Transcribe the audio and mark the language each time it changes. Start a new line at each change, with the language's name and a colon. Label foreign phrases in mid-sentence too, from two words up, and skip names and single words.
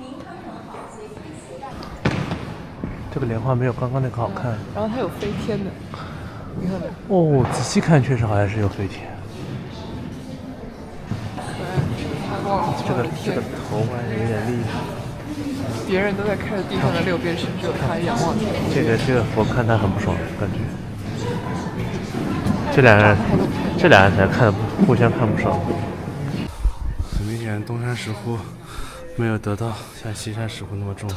Chinese: 這個蓮花沒有剛剛那個好看。然後它有飛天的，你看沒？哦，仔細看確實好像是有飛天。這個頭還是有點厲害。別人都在看着地上的六邊神，只有他仰望天空。這個佛看他很不爽，感覺。這兩人才看互相看不爽。很明顯，東山石窟沒有得到像西山石窟那麼重視。